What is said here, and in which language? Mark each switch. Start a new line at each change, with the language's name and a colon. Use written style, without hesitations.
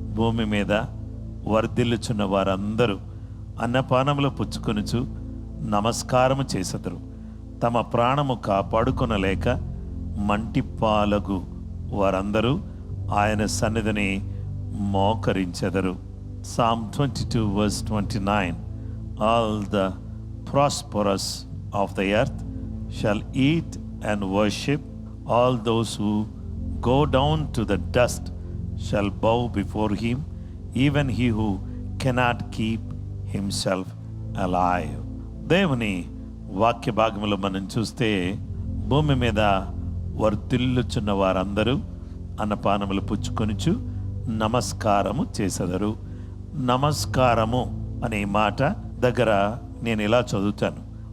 Telugu: భూమి మీద వర్ధిల్లుచున్న వారందరూ అన్నపానములు పుచ్చుకొనుచు నమస్కారము చేసెదరు. తమ ప్రాణము కాపాడుకొనలేక మంటిపాలగు వారందరూ ఆయన సన్నిధిని మోకరించెదరు.
English: Psalm 22 verse 29. All the prosperous of the earth shall eat and worship. All those who go down to the dust shall bow before him, even he who cannot keep himself alive.
Telugu: దేవుని వాక్య భాగంలో మనం చూస్తే భూమి మీద వర్ధిల్లుచున్న వారందరూ అన్నపానములు పుచ్చుకొనుచు నమస్కారము చేసెదరు. నమస్కారము అనే మాట దగ్గర నేను ఇలా చదువుతాను.